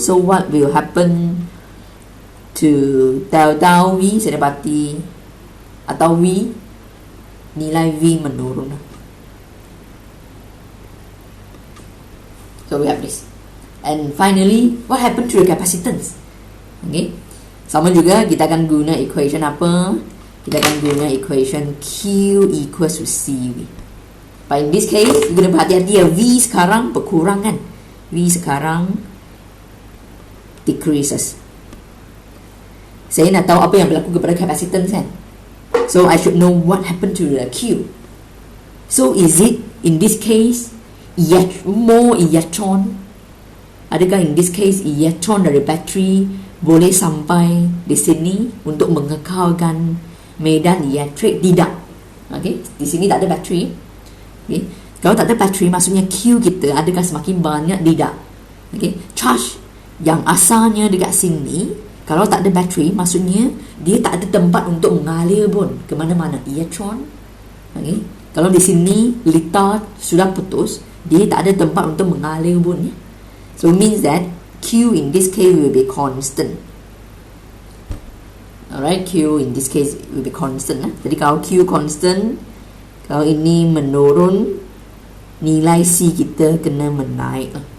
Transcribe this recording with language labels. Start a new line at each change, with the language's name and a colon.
English: So what will happen to tau V?
Malay: Saya dapati atau V, nilai V menurun lah.
English: So we have this. And finally, what happened to the capacitance?
Malay: Okay, sama juga kita akan guna equation apa? Kita akan guna equation Q equals to CV.
English: But in this case, you
Malay: kena berhati-hati ya, V sekarang berkurang kan, V sekarang decreases. Saya nak tahu apa yang berlaku kepada capacitance kan.
English: So I should know what happened to the Q. So is it in this case more electron?
Malay: Adakah
English: in this case
Malay: electron dari bateri boleh sampai di sini untuk mengekalkan medan elektrik? Tidak. Okay, di sini tak ada bateri. Okay, kalau tak ada bateri maksudnya Q kita adakah semakin banyak? Tidak. Okay, charge yang asalnya dekat sini, kalau tak ada bateri maksudnya dia tak ada tempat untuk mengalir pun ke mana-mana elektron. Okay, kalau di sini litar sudah putus, dia tak ada tempat untuk mengalir pun ya.
English: So it means that Q in this case will be constant. Alright, Q in this case will be constant.
Malay: Jadi kalau Q constant, kalau ini menurun, nilai C kita kena menaik.